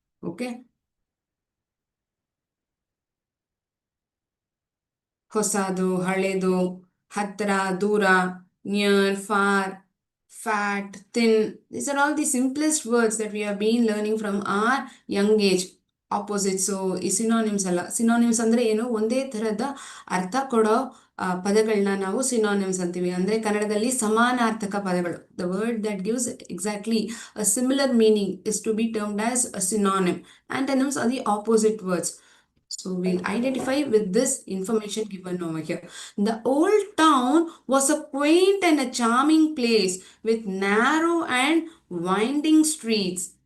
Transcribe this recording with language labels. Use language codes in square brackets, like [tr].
[kn] Okay, ಹೊಸದು, ಹಳೆದು, ಹತ್ರ, ದೂರ, [en] near, far, fat, thin. These are all the simplest words that we have been learning from our young age. [kn] Opposites, ಈ synonyms ಅಲ್ಲ. Synonyms ಅಂದ್ರೆ ಏನು? ಒಂದೇ ತರದ ಅರ್ಥ ಕೊಡೋ ಪದಗಳನ್ನ ನಾವು ಸಿನಾನಿಮ್ಸ್ ಅಂತೀವಿ. ಅಂದ್ರೆ ಕನ್ನಡದಲ್ಲಿ ಸಮಾನಾರ್ಥಕ ಪದಗಳು. [en] The word that gives exactly a similar meaning is to be termed as a synonym. Antonyms are the opposite words. So we'll identify with this information given over here. The old town was a quaint and a charming place with narrow and winding streets.